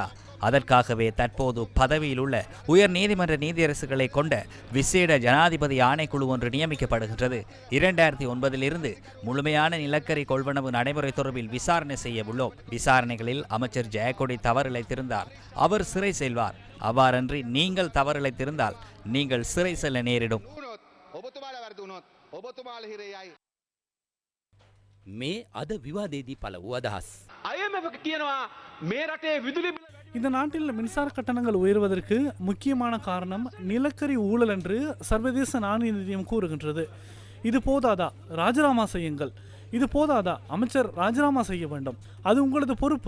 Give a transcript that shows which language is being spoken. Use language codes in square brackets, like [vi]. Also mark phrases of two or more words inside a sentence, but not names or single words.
[ta] அதற்காகவே தற்போது பதவியில் உள்ள உயர் நீதிமன்ற நீதியரசுகளை கொண்ட விசேட ஜனாதிபதி ஆணைக்குழு ஒன்று நியமிக்கப்படுகின்றது. 2009இலிருந்து முழுமையான நிலக்கரி கொள்வனவு நடைமுறை தொடர்பில் விசாரணை செய்ய உள்ளோம். விசாரணைகளில் அமைச்சர் ஜெயக்கொடி தவறிழைத்திருந்தால் அவர் சிறை செல்வார். அவ்வாறன்றி நீங்கள் தவறிழைத்திருந்தால் நீங்கள் சிறை செல்ல நேரிடும். [si] මේ අද විවාදේදී පළ වූ අදහස්. [ta] இந்த நாட்டில் மின்சார கட்டணங்கள் உயர்வதற்கு முக்கியமான காரணம் நிலக்கரி ஊழல் என்று சர்வதேச நாணய நிதியம் கூறுகின்றது. இது போதாதா? ராஜினாமா செய்யுங்கள். இது போதாதா? அமைச்சர் ராஜினாமா செய்ய வேண்டும். அது உங்களது பொறுப்பு.